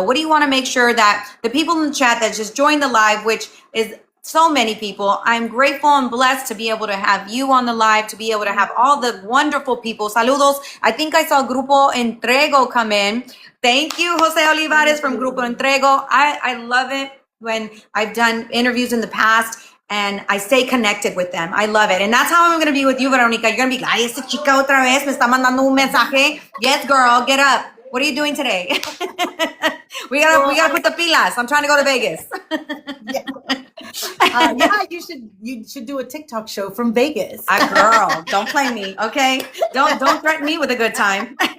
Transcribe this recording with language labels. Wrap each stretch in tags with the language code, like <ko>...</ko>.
<en>What do you want to make sure that the people in the chat that just joined the live, which is so many people, I'm grateful and blessed to be able to have you on the live, to be able to have all the wonderful people. Saludos. I think I saw Grupo Entrego come in. Thank you, Jose Olivares from Grupo Entrego. I love it when I've done interviews in the past and I stay connected with them. I love it. And that's how I'm going to be with you, Veronica. You're going to be like,</en> <es>ay, esta chica otra vez me está mandando un mensaje.</es> <en>Yes, girl, get up. What are you doing today? we gotta put the pilas. I'm trying to go to Vegas. Yeah. Yeah, you should do a TikTok show from Vegas. Girl, don't play me, okay? Don't threaten me with a good time.</en>